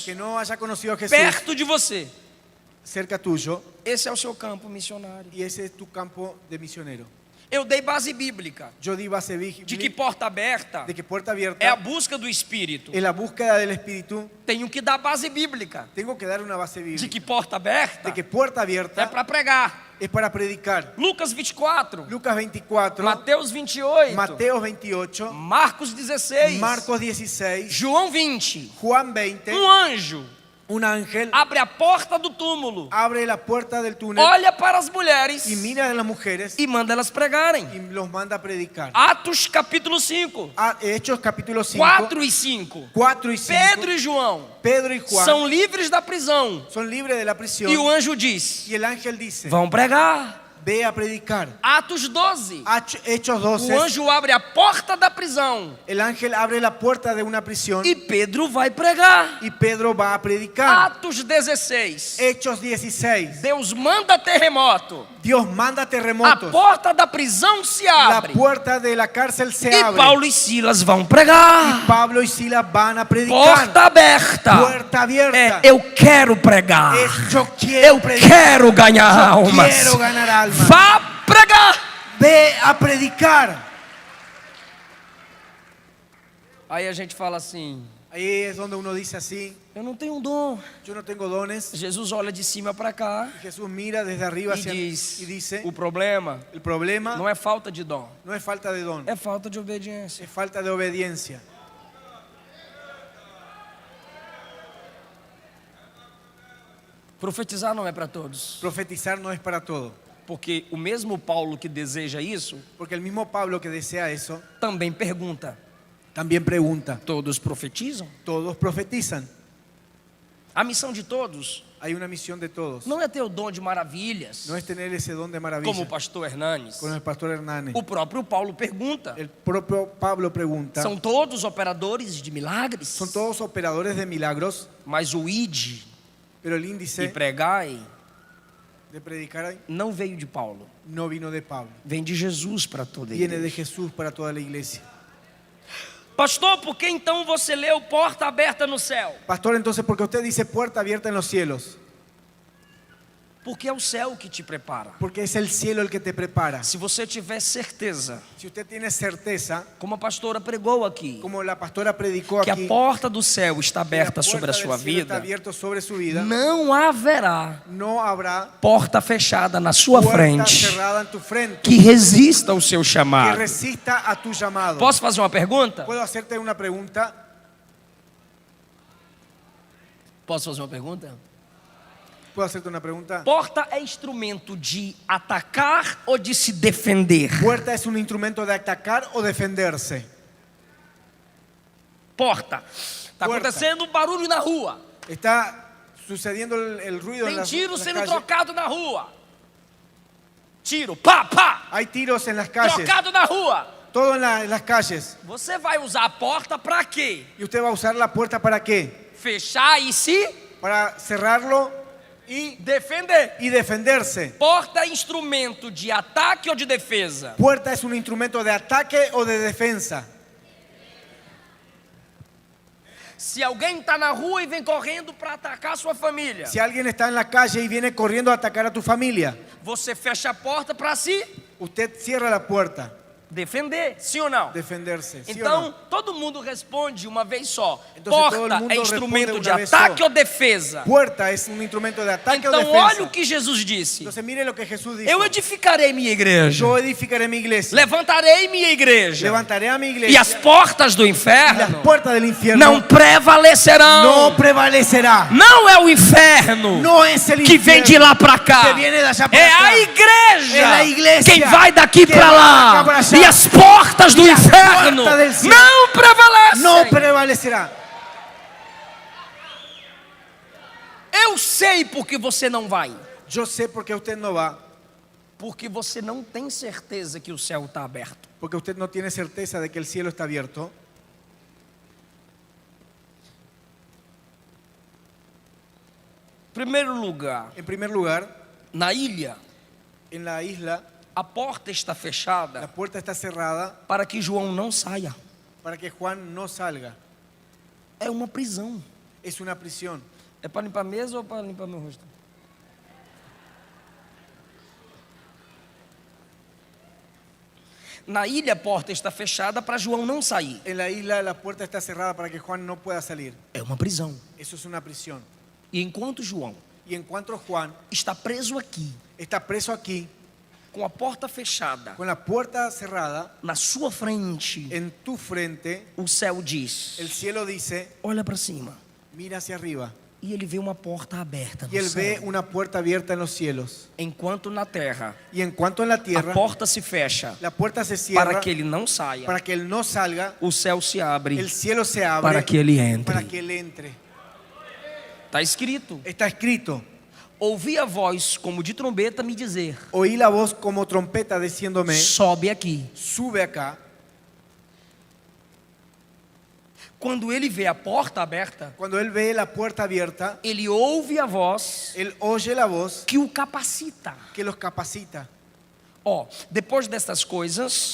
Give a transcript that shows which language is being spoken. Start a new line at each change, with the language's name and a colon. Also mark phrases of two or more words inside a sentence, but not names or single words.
Spanish: que no haya conocido a Jesús
Portuguese: perto de você,
Spanish: cerca tuyo,
Portuguese: esse é o seu campo missionário.
Spanish: y ese es tu campo de misionero.
Portuguese: Eu dei base bíblica
Spanish: Yo di base
Portuguese: de que porta aberta
Spanish: de que puerta abierta
Portuguese: é a busca do Espírito.
Spanish: en la búsqueda del Espíritu.
Portuguese: Tenho que dar base bíblica
Spanish: Tengo que dar una base de bíblica
Portuguese: que porta aberta
Spanish: de que puerta
Portuguese: é
Spanish: abierta
Portuguese: para pregar.
Spanish: es para predicar.
Portuguese: Lucas 24,
Spanish: Lucas 24,
Portuguese: Mateus 28,
Spanish: Mateo 28,
Portuguese: Marcos 16,
Spanish: Marcos 16,
Portuguese: João 20.
Spanish: Juan 20.
Portuguese: Anjo
Spanish: Un ángel
Portuguese: abre a porta do túmulo,
Spanish: abre la puerta del túnel
Portuguese: olha para as mulheres
Spanish: y mira a las mujeres
Portuguese: e manda elas pregarem.
Spanish: y los manda a predicar.
Portuguese: Atos capítulo 5,
Spanish: Hechos capítulo 5,
Portuguese: 4 e 5.
Spanish: 4 y 5.
Portuguese: Pedro e João
Spanish: Pedro y Juan
Portuguese: são livres da prisão.
Spanish: son libres de la prisión
Portuguese: E o anjo diz:
Spanish: y el ángel dice,
Portuguese: vão pregar.
Spanish: ve a predicar.
Portuguese: Atos 12,
Spanish: Hechos
Portuguese: o
Spanish: 12,
Portuguese: anjo abre a porta da prisão
Spanish: el ángel abre la puerta de una prisión
Portuguese: e Pedro vai pregar.
Spanish: y Pedro va a predicar.
Portuguese: Atos 16,
Spanish: Hechos 16,
Portuguese: Deus manda terremoto.
Spanish: Dios manda
Portuguese: A
Spanish: terremotos.
Portuguese: porta da prisão se
Spanish: La
Portuguese: abre.
Spanish: puerta de la cárcel se
Portuguese: E
Spanish: abre.
Portuguese: Paulo e Silas vão pregar.
Spanish: Pablo y Silas van a predicar.
Portuguese: Porta aberta.
Spanish: Puerta abierta.
Portuguese: Eu quero pregar.
Spanish: Yo quiero
Portuguese: Eu
Spanish: predicar.
Portuguese: quero ganhar almas.
Spanish: Quiero ganar almas.
Portuguese: Vá pregar.
Spanish: Ve a predicar.
Portuguese: Aí a gente fala assim:
Spanish: Ahí es donde uno dice así,
Portuguese: eu não tenho dom.
Spanish: yo no tengo dones.
Portuguese: Jesus olha de cima para cá
Spanish: Jesús mira desde arriba
Portuguese: e
Spanish: hacia
Portuguese: diz:
Spanish: y dice,
Portuguese: o problema
Spanish: el problema
Portuguese: não é falta de dom,
Spanish: no es falta de don,
Portuguese: é falta de obediência.
Spanish: es falta de obediencia.
Portuguese: Profetizar não é para todos,
Spanish: Profetizar no es para todo,
Portuguese: porque o mesmo Paulo que deseja isso
Spanish: porque el mismo Pablo que desea eso
Portuguese: também pergunta:
Spanish: también pregunta,
Portuguese: todos profetizam?
Spanish: ¿todos profetizan?
Portuguese: A missão de todos
Spanish: Hay una misión de todos.
Portuguese: não é ter o dom de maravilhas,
Spanish: No es tener ese don de maravilla,
Portuguese: como o pastor Hernanes.
Spanish: con el pastor Hernández.
Portuguese: O próprio Paulo pergunta:
Spanish: El propio Pablo pregunta,
Portuguese: são todos operadores de milagres?
Spanish: son todos operadores de milagros,
Portuguese: Mas o id
Spanish: pero el
Portuguese: e
Spanish: índice
Portuguese: pregai
Spanish: de predicar
Portuguese: não veio de Paulo,
Spanish: no vino de Pablo,
Portuguese: vem de Jesus para toda a
Spanish: viene de
Portuguese: igreja.
Spanish: Jesús para toda la iglesia.
Portuguese: Pastor, por que então você leu porta aberta no céu?
Spanish: Pastor, entonces, ¿por qué usted dice puerta abierta en los cielos?
Portuguese: Porque é o céu que te prepara.
Spanish: Porque es el cielo el que te prepara.
Portuguese: Se você tiver certeza,
Spanish: Si usted tiene certeza,
Portuguese: como a pastora pregou aqui,
Spanish: como la pastora predicó
Portuguese: que a
Spanish: aquí,
Portuguese: porta do céu está
Spanish: que la
Portuguese: aberta sobre a
Spanish: puerta
Portuguese: sua
Spanish: del cielo está
Portuguese: vida,
Spanish: abierta sobre su vida,
Portuguese: não haverá
Spanish: no habrá
Portuguese: porta fechada na sua
Spanish: puerta
Portuguese: frente
Spanish: cerrada en tu frente
Portuguese: que resista ao seu
Spanish: que
Portuguese: chamado.
Spanish: resista a tu llamado.
Portuguese: Posso fazer uma pergunta?
Spanish: ¿Puedo hacerte una pregunta?
Portuguese: Posso fazer uma pergunta?
Spanish: ¿Puedo hacerte una pregunta?
Portuguese: Porta é instrumento de atacar ou de se defender?
Spanish: ¿Puerta es un instrumento de atacar o defenderse?
Portuguese: Porta. Está
Spanish: Porta.
Portuguese: acontecendo um barulho na rua.
Spanish: Está sucediendo el ruido en
Portuguese: Tem
Spanish: las,
Portuguese: tiro
Spanish: en las
Portuguese: sendo
Spanish: calles.
Portuguese: trocado na rua. Tiro, pá, pá.
Spanish: Hay tiros en las calles.
Portuguese: Trocado na rua.
Spanish: Todo en las calles.
Portuguese: Você vai usar a porta para quê?
Spanish: ¿Y usted va a usar la puerta para qué?
Portuguese: Fechar e se
Spanish: Para cerrarlo y
Portuguese: defender.
Spanish: defenderse.
Portuguese: Porta é instrumento de ataque ou de defesa?
Spanish: Puerta es un instrumento de ataque o de defensa.
Portuguese: Se alguém está na rua e vem correndo para atacar a sua família,
Spanish: Si alguien está en la calle y viene corriendo a atacar a tu familia,
Portuguese: você fecha a porta para se
Spanish: usted cierra la puerta,
Portuguese: defender, sim ou não?
Spanish: defenderse. ¿Sí o
Portuguese: Então,
Spanish: no?
Portuguese: todo mundo responde uma vez só. Então, todo Porta mundo é instrumento responde de uma vez ataque só. ou defesa?
Spanish: Puerta es un instrumento de ataque o
Portuguese: Então,
Spanish: defensa.
Portuguese: olha o que Jesus disse.
Spanish: Entonces mire lo que Jesús dijo.
Portuguese: Eu edificarei minha igreja.
Spanish: Yo edificaré mi iglesia.
Portuguese: Levantarei minha igreja.
Spanish: Levantaré a mi
Portuguese: E
Spanish: iglesia.
Portuguese: as portas do
Spanish: Y las
Portuguese: inferno
Spanish: puertas del infierno
Portuguese: não prevalecerão.
Spanish: no prevalecerá.
Portuguese: Não é o inferno
Spanish: No es el
Portuguese: que vem de
Spanish: infierno
Portuguese: lá para cá.
Spanish: que viene de allá para
Portuguese: É
Spanish: acá.
Portuguese: a igreja É a igreja quem vai daqui que para vai lá.
Spanish: da cá para allá.
Portuguese: E as portas do E as inferno
Spanish: portas del cielo
Portuguese: não prevalecem.
Spanish: no prevalecerá.
Portuguese: Eu sei porque você não vai.
Spanish: Yo sé por qué usted no va.
Portuguese: Porque você não tem certeza que o céu está aberto.
Spanish: Porque usted no tiene certeza de que el cielo está abierto.
Portuguese: Primeiro lugar,
Spanish: En primer lugar,
Portuguese: na ilha,
Spanish: en la isla,
Portuguese: a porta está
Spanish: la
Portuguese: fechada
Spanish: puerta está cerrada
Portuguese: para que João não saia.
Spanish: para que Juan no salga.
Portuguese: É uma prisão.
Spanish: Es una prisión.
Portuguese: É para limpar a mesa ou para limpar meu rosto? Na ilha a porta está fechada para João não sair.
Spanish: En la isla la puerta está cerrada para que Juan no pueda salir.
Portuguese: É uma prisão.
Spanish: Eso es una prisión.
Portuguese: E enquanto João
Spanish: Y en cuanto Juan
Portuguese: está preso aqui,
Spanish: está preso aquí,
Portuguese: com a porta fechada,
Spanish: con la puerta cerrada,
Portuguese: na sua frente,
Spanish: en tu frente,
Portuguese: o céu diz:
Spanish: el cielo dice,
Portuguese: olha para cima.
Spanish: mira hacia arriba.
Portuguese: E ele vê uma porta aberta
Spanish: Y
Portuguese: no
Spanish: él ve
Portuguese: céu.
Spanish: una puerta abierta en los cielos.
Portuguese: Enquanto na terra
Spanish: Y en cuanto en la
Portuguese: a
Spanish: tierra,
Portuguese: porta se fecha
Spanish: la puerta se cierra
Portuguese: para que ele não saia,
Spanish: para que él no salga,
Portuguese: o céu se abre
Spanish: el cielo se abre
Portuguese: para que ele
Spanish: para
Portuguese: entre.
Spanish: que él entre.
Portuguese: Está escrito:
Spanish: Está escrito,
Portuguese: ouvi a voz como de trombeta me dizer:
Spanish: oí la voz como trompeta diciéndome,
Portuguese: sobe aqui.
Spanish: sube acá.
Portuguese: Quando ele vê a porta aberta,
Spanish: Cuando él ve la puerta abierta,
Portuguese: ele ouve a voz
Spanish: él oye la voz
Portuguese: que o capacita.
Spanish: que los capacita.
Portuguese: Ó, depois destas coisas,